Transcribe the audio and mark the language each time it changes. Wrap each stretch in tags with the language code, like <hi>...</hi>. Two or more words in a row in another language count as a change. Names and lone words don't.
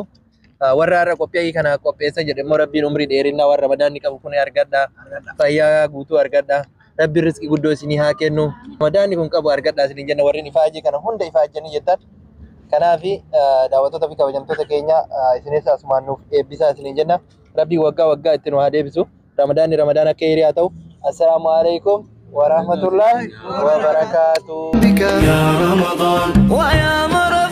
<om>Warra har'a qophii kana qopheessa jedhe immoo rabbiin umrii dheerinaa warra Ramadaanni qabu kun argadha fayyaa guutuu argadha. Rabbi rizqii guddoo isinii haa kennu. Ramadaanni kun qabu argadhaa isin jenna warri ifaajii kana hunda ifaajanii jettan. Kanaaf daawwattoota fi kabajamtoota keenya isinis asumaan nuuf eebbisaa isin jenna. Rabbi waggaa itti nu haa deebisu. Ramadaanni Ramadaan akka heerii haa ta'u.</om> <ar>السلام عليكم ورحمة الله وبركاته. يا رمضان و يا</ar>